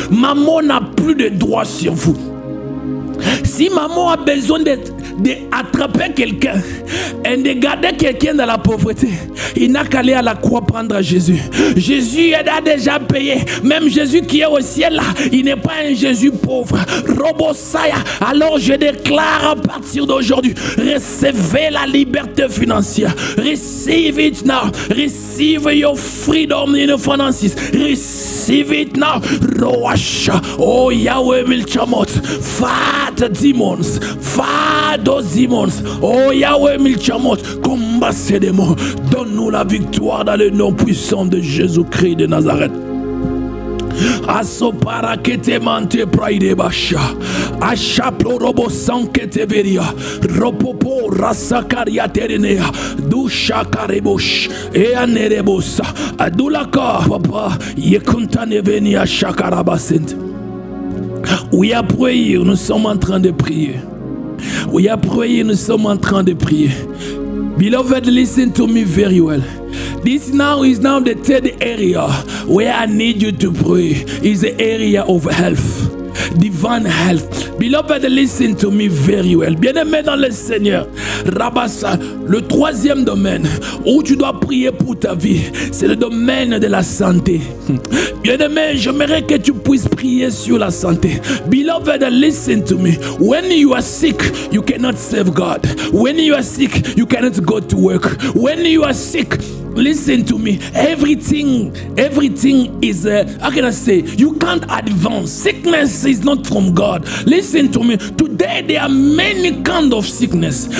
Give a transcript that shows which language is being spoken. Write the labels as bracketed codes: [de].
[fr] Maman n'a plus de droit sur vous. Si maman a besoin d'attraper quelqu'un et de garder quelqu'un dans la pauvreté, il n'a qu'à aller à la croix prendre Jésus. Jésus a déjà payé. Même Jésus qui est au ciel là, il n'est pas un Jésus pauvre. Robosaya. Alors je déclare à partir d'aujourd'hui, recevez la liberté financière. [en] Receive it now. Receive your freedom in finances. Receive it now. Roasha. Oh Yahweh Milchamot. Fight demons. Fight those demons. [fr] Oh Yahweh Milchamot. Combat ces démons. Donne-nous la victoire dans le nom puissant de Jésus-Christ de Nazareth. Asopara kete mante praide basha. Ashaplo robo sankete veria. Ropopo rasakaria terenea. Dusha karebosh. E anerebosa. Adulaka papa. Yekuntane venia shakarabasent. Oui, à prier, nous sommes en train de prier. Oui, à prier, nous sommes en train de prier. [en] Beloved, listen to me very well. This is now the third area where I need you to pray. Is the area of health. Divine health. Beloved, listen to me very well. [fr] Bien-aimé dans le Seigneur, Rabassa, le troisième domaine où tu dois prier pour ta vie, c'est le domaine de la santé. Bien-aimé, j'aimerais que tu puisses prier sur la santé. [en] Beloved, listen to me. When you are sick, you cannot serve God. When you are sick, you cannot go to work. When you are sick, listen to me. Everything is, how can I say, you can't advance. Sickness is not from God. Listen to me. Today there are many kinds of sickness.